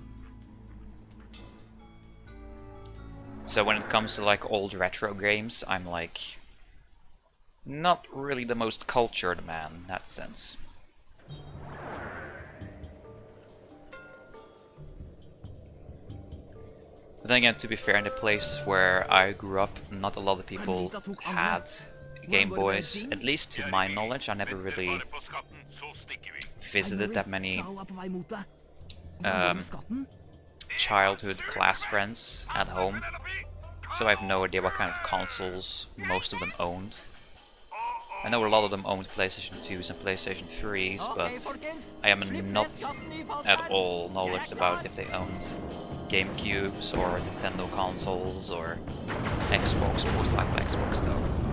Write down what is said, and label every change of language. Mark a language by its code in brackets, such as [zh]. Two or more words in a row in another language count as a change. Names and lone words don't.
[en] So when it comes to like old retro games, I'm like not really the most cultured man in that sense. But then again, to be fair, in the places where I grew up, not a lot of people had Game Boys. At least to my knowledge, I never really [no] Bare på skatten, så stikker vi. [en] visited that many [no] Sao er på vei mot deg. Hvordan går det med skatten? [en] childhood class friends at home. So I have no idea what kind of consoles most of them owned. I know a lot of them owned PlayStation 2s and PlayStation 3s, but I am not at all knowledge about if they owned GameCubes or Nintendo consoles or Xbox, most likely Xbox though.